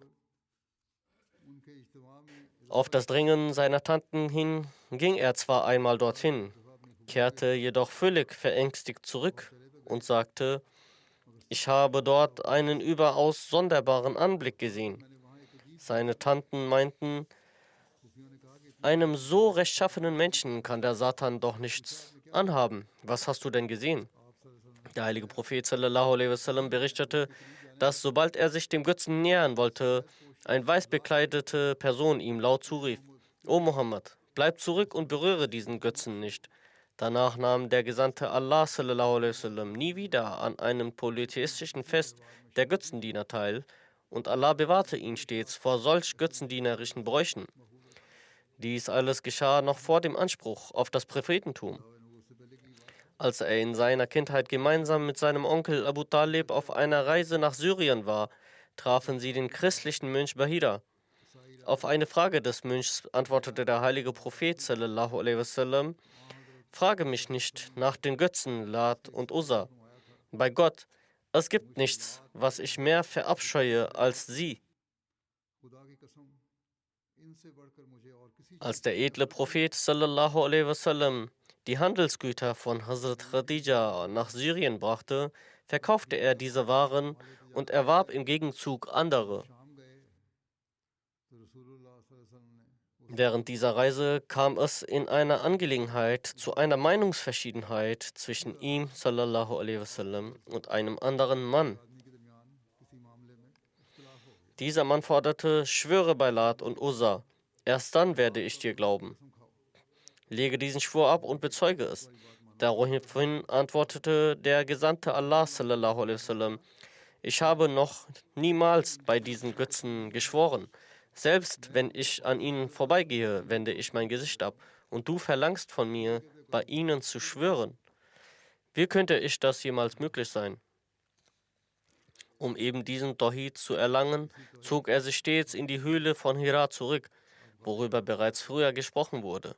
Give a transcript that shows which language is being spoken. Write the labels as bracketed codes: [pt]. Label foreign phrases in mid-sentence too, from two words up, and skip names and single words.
[de] Auf das Drängen seiner Tanten hin ging er zwar einmal dorthin, kehrte jedoch völlig verängstigt zurück und sagte: Ich habe dort einen überaus sonderbaren Anblick gesehen. Seine Tanten meinten: Einem so rechtschaffenen Menschen kann der Satan doch nichts anhaben. Was hast du denn gesehen? Der heilige Prophet [ar] صلى الله عليه وسلم [de] berichtete, dass sobald er sich dem Götzen nähern wollte, eine weiß bekleidete Person ihm laut zurief: O Muhammad, bleib zurück und berühre diesen Götzen nicht. Danach nahm der Gesandte Allah [ar] صلى الله عليه وسلم [de] nie wieder an einem polytheistischen Fest der Götzendiener teil und Allah bewahrte ihn stets vor solch götzendienerischen Bräuchen. Dies alles geschah noch vor dem Anspruch auf das Prophetentum. Als er in seiner Kindheit gemeinsam mit seinem Onkel Abu Talib auf einer Reise nach Syrien war, trafen sie den christlichen Mönch Bahira. Auf eine Frage des Mönchs antwortete der heilige Prophet [ar] صلى الله عليه وسلم: [de] Frage mich nicht nach den Götzen Lat und Uzza. Bei Gott, es gibt nichts, was ich mehr verabscheue als sie. Als der edle Prophet [ar] صلى الله عليه وسلم [de] die Handelsgüter von Hazrat Khadija nach Syrien brachte, verkaufte er diese Waren und erwarb im Gegenzug andere. Während dieser Reise kam es in einer Angelegenheit zu einer Meinungsverschiedenheit zwischen ihm [ar] صلى الله عليه وسلم [de] und einem anderen Mann. Dieser Mann forderte: Schwöre bei Lat und Uzza, erst dann werde ich dir glauben. Lege diesen Schwur ab und bezeuge es. Daraufhin antwortete der Gesandte Allah [ar] صلى الله عليه وسلم: [de] Ich habe noch niemals bei diesen Götzen geschworen. Selbst wenn ich an ihnen vorbeigehe, wende ich mein Gesicht ab. Und du verlangst von mir, bei ihnen zu schwören. Wie könnte ich das jemals möglich sein? Um eben diesen Tawhid zu erlangen, zog er sich stets in die Höhle von Hira zurück, worüber bereits früher gesprochen wurde.